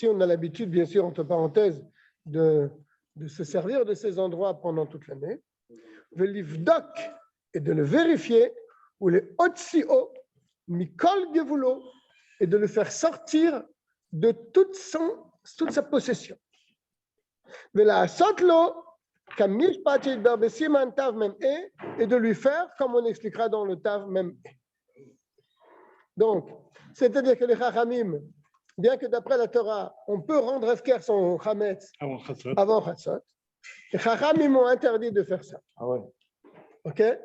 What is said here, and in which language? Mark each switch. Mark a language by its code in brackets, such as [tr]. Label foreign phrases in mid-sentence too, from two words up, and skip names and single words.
[fr] si on a l'habitude, bien sûr, entre parenthèses, de se servir de ces endroits pendant toute l'année, velivdok, et de le vérifier, ou les otsio, [he] מכל גבולו, [fr] et de le faire sortir de toute sa possession. [he] ולעשות לו כמשפט שיתבאר בסימן ת"מ [fr] et de lui faire, comme on expliquera dans le tav mem. Donc, c'est-à-dire que les chachamim, bien que d'après la Torah, on peut rendre efker son chametz avant Chatzot, les chachamim ont interdit de faire ça. Ah ouais. Ok?